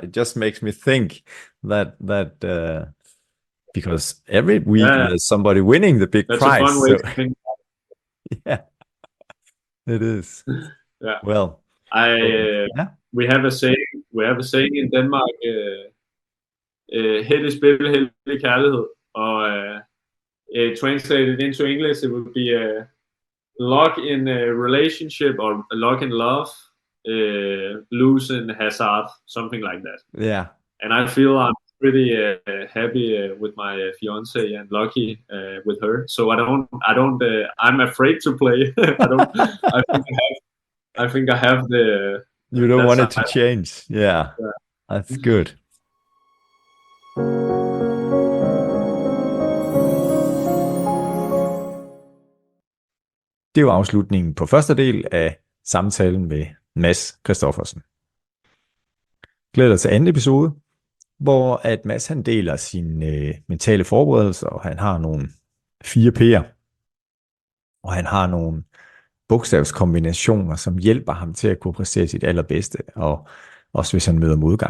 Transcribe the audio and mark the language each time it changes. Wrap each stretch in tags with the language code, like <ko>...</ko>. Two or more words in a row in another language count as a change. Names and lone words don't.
<en>It just makes me think that because every week there's somebody winning the big That's prize. That's a fun way to think. Yeah, it is. Yeah. Well, we have a saying in Denmark,</en> <da>held i spil, held i kærlighed, og</da> <en>translated into English, it would be luck in a relationship or luck in love, lose in hazard, something like that. Yeah. And I feel I'm pretty happy with my fiance and lucky with her. So I'm afraid to play. I think I have the. You don't want it to change. Yeah. That's good.</en> <da>Det var afslutningen på første del af samtalen med Mads Christophersen. Glæder dig til anden episode, hvor at Mads han deler sine mentale forberedelser, og han har nogle 4 P'er, og han har nogle bogstavskombinationer, som hjælper ham til at kunne præstere sit allerbedste, og også hvis han møder modgang.</da>